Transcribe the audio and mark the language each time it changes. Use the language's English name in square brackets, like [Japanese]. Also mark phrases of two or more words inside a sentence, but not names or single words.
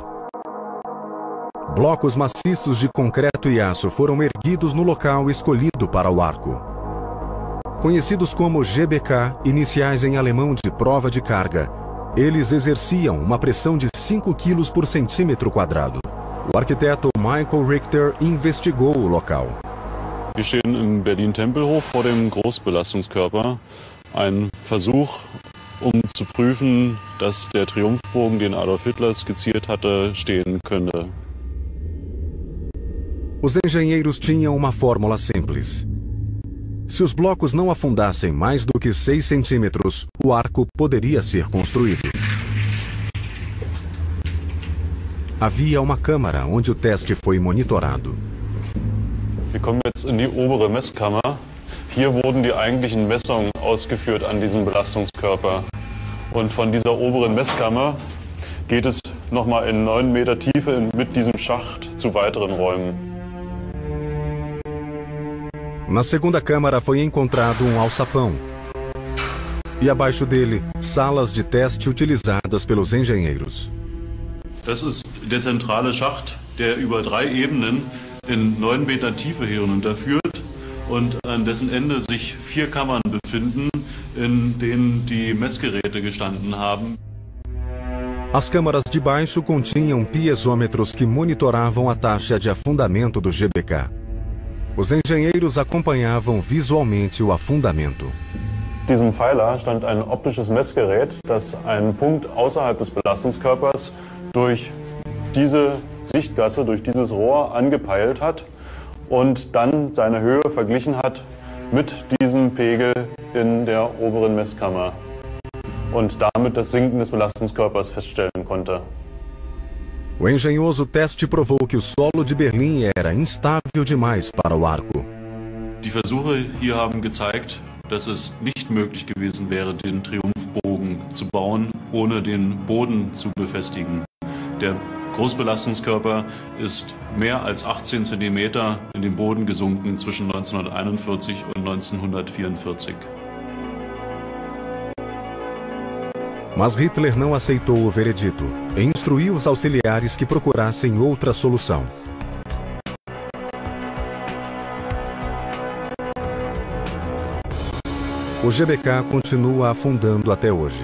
[Portuguese] Blocos maciços de concreto e aço foram erguidos no local escolhido para o arco. Conhecidos como GBK, iniciais em alemão de prova de carga, eles exerciam uma pressão de 5 kg por centímetro quadrado. O arquiteto Michael Richter investigou o local. [German] Wir stehen im Berlin-Tempelhof vor dem Großbelastungskörper. Ein Versuch, zu prüfen, dass der Triumphbogen, den Adolf Hitler skizziert hatte, stehen könnte. [Portuguese] Os engenheiros tinham uma fórmula simples. Se os blocos não afundassem mais do que 6 centímetros, o arco poderia ser construído. Havia uma câmara onde o teste foi monitorado. [German] Wir kommen jetzt in die obere Messkammer. Hier wurden die eigentlichen Messungen ausgeführt an diesem Belastungskörper. Und von dieser oberen Messkammer geht es nochmal in 9 Meter Tiefe mit diesem Schacht zu weiteren Räumen. [Portuguese] Na segunda câmara foi encontrado um alçapão. E abaixo dele, salas de teste utilizadas pelos engenheiros. [German] Das ist der zentrale Schacht, der über 3 Ebenen in 9 Meter Tiefe hier hinunterführt und an dessen Ende sich 4 Kammern befinden, in denen die Messgeräte gestanden haben. [Portuguese] As câmaras de baixo continham piezômetros que monitoravam a taxa de afundamento do GBK. Os engenheiros acompanhavam visualmente o afundamento. [German] In diesem Pfeiler stand ein optisches Messgerät, das einen Punkt außerhalb des Belastungskörpers durch diese Sichtgasse, durch dieses Rohr angepeilt hat und dann seine Höhe verglichen hat mit diesem Pegel in der oberen Messkammer und damit das Sinken des Belastungskörpers feststellen konnte. [Portuguese] O engenhoso teste provou que o solo de Berlim era instável demais para o arco. [German] Die Versuche hier haben gezeigt, dass es nicht möglich gewesen wäre, den Triumphbogen zu bauen, ohne den Boden zu befestigen. Der Großbelastungskörper ist mehr als 18 cm in den Boden gesunken zwischen 1941 und 1944. [Portuguese] Mas Hitler não aceitou o veredito e instruiu os auxiliares que procurassem outra solução. O GBK continua afundando até hoje.